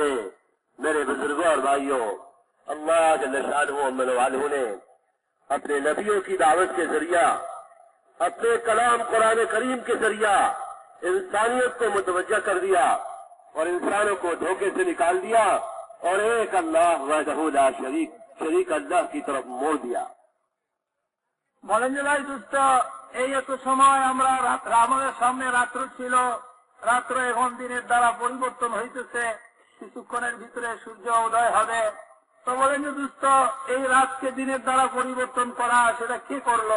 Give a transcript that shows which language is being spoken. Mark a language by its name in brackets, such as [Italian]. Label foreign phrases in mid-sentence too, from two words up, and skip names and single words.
[Urdu] میرے بزرگوں اور بھائیوں، [Arabic] اللہ جل شانہ عم نوالہ [Urdu] نے اپنے نبیوں کی دعوت کے ذریعہ، اپنے کلام قرآن کریم کے ذریعہ انسانیت کو متوجہ کر دیا اور انسانوں کو دھوکے سے نکال دیا اور ایک اللہ [Arabic] وحدہ لا شریک [Urdu] اللہ کی طرف موڑ دیا. [Bangla] বলেন যে ভাই দুষ্ট, এই এত সময় আমরা আমাদের সামনে রাত্র ছিল, রাত্র এখন দিনের দ্বারা পরিবর্তন হইতেছে, কিছুক্ষণের ভিতরে সূর্য উদয় হবে। তো বলেন যে দুষ্ট, এই রাতকে দিনের দ্বারা পরিবর্তন করা সেটা কে করলো?